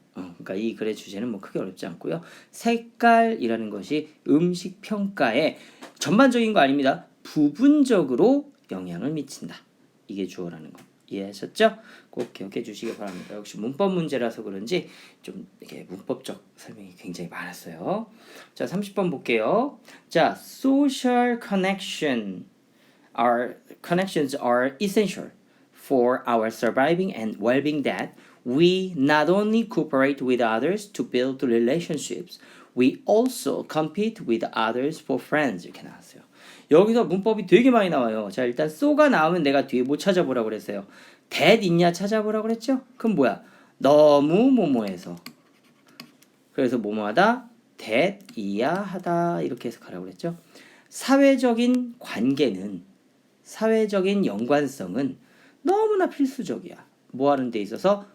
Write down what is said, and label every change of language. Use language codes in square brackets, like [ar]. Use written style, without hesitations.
[ko] 그러니까 이 글의 주제는 뭐 크게 어렵지 않고요. 색깔이라는 것이 음식 평가에 전반적인 거 아닙니다. 부분적으로 영향을 미친다. 이게 주어라는 거. 이해하셨죠? 꼭 기억해 주시기 바랍니다. 역시 문법 문제라서 그런지 좀 이렇게 문법적 설명이 굉장히 많았어요. 자, 30번 볼게요. [en] 자, social connections are essential for our surviving and well-being that we not only cooperate with others to build relationships, we also compete with others for friends. [ko] 이렇게 나왔어요. 여기서 문법이 되게 많이 나와요. 자, 일단 so가 나오면 내가 뒤에 뭐 찾아보라고 그랬어요? that 있냐 찾아보라고 그랬죠? 그럼 뭐야? 너무 뭐뭐해서. 그래서 뭐뭐하다? that 이야 하다 이렇게 해석하라고 그랬죠? 사회적인 관계는 사회적인 연관성은 너무나 필수적이야. 뭐 하는 데 있어서?